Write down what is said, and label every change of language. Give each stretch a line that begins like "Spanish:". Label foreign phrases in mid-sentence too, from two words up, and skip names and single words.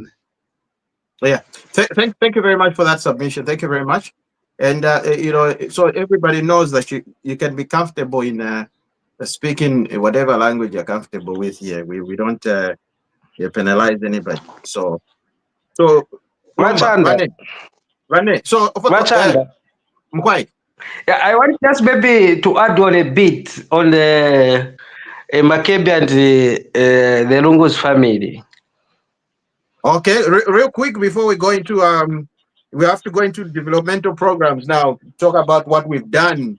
English: Yeah. Thank you very much for that submission. Thank you very much. And so everybody knows that you can be comfortable in speaking whatever language you're comfortable with here. We don't penalize anybody. So Machanda. Rane. So Machanda. Mkwai. Yeah, I want just maybe to add on a bit on the Makebi and the Lungu's family. Okay, real quick before we go into we have to go into developmental programs now. Talk about what we've done.